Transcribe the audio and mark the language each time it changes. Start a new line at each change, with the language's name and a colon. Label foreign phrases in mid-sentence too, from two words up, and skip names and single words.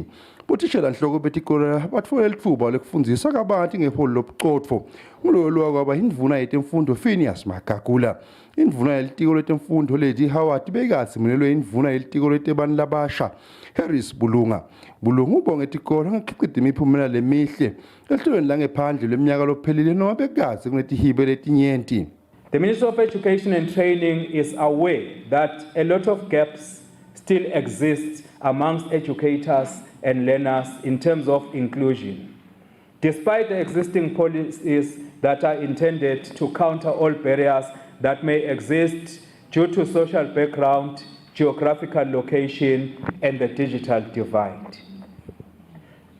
Swati: Bothishela nhloko betikola batfole litfuba lekufundisa kabanti ngeholo lobucotfo ngulolwa kwaba indvuna yetemfundo Phineas Magagula. Indvuna yelitiko letemfundo leti Howard bekatsi munelwe indvuna yelitiko letebani labasha Harris Bulunga. Bulunga ubonge tikolo ngikuchitha imiphumela lemihle ehlelweni langephandle leminyaka lophelile noma bekatsi kunetihibe letinyenti.
English: The Ministry of Education and Training is aware that a lot of gaps still exist amongst educators and learners in terms of inclusion. Despite the existing policies that are intended to counter all barriers that may exist due to social background, geographical location, and the digital divide.